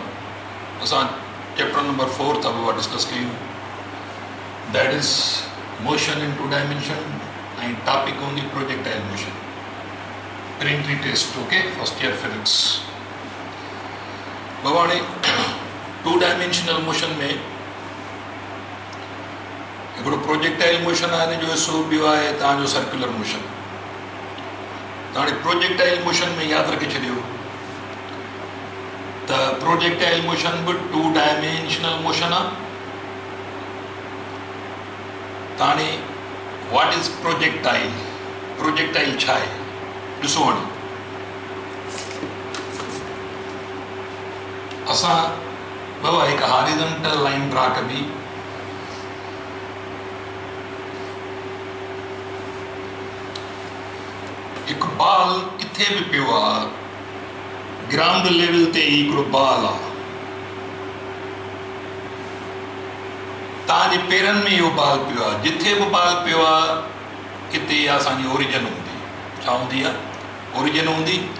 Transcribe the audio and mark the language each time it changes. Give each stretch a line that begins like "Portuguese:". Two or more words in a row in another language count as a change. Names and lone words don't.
English: Chapter number 4 we discuss that is motion in two dimension and topic on the projectile motion. Pre-entry test, okay, first year physics. two dimensional motion
Sindhi: में
English: projectile motion
Sindhi: आहे जो हिस्सो ॿियो आहे तव्हांजो
English: circular motion.
Sindhi: त हाणे
English: projectile motion
Sindhi: में यादि रखे छॾियो त
English: projectile motion
Sindhi: बि
English: two dimensional motion
Sindhi: आहे। त हाणे
English: what is projectile?
Sindhi: प्रोजेक्टाइल छा आहे? ॾिसो हाणे असां बाबा हिकु
English: horizontal line draw
Sindhi: कबी। एक बाल किथे भी पियो आहे,
English: ground level
Sindhi: ते हिकिड़ो बाल आहे, तव्हांजे पेरनि में इहो बाल पियो आहे। जिथे भी बाल पियो आहे किथे असांजी ओरिजिन हूंदी। छा हूंदी आहे? ओरिजिन हूंदी।